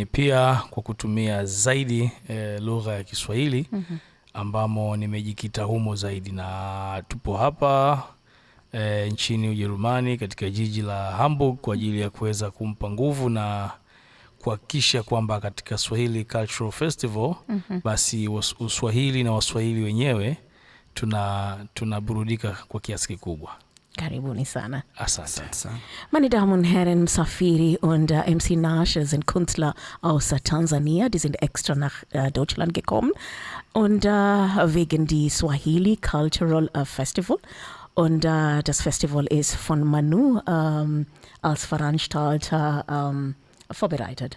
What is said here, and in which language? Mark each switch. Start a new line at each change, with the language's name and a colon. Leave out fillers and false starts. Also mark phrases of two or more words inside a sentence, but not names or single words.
Swahili: pia kwa kutumia zaidi lugha ya Kiswahili ambamo nimejikita humo zaidi, na tupo hapa nchini Ujerumani katika jiji la Hamburg kwa ajili ya kuweza kumpa nguvu na kuhakikisha kwamba katika Swahili Cultural Festival basi Uswahili na Waswahili wenyewe tunaburudika kwa kiasi kikubwa. Karibuni sana. Asante sana.
German: Meine Damen und Herren, Msafiri und MC Nash sind Künstler aus Tansania. Die sind extra nach Deutschland gekommen und wegen die Swahili Cultural Festival. Und das Festival ist von Manuuh als Veranstalter vorbereitet.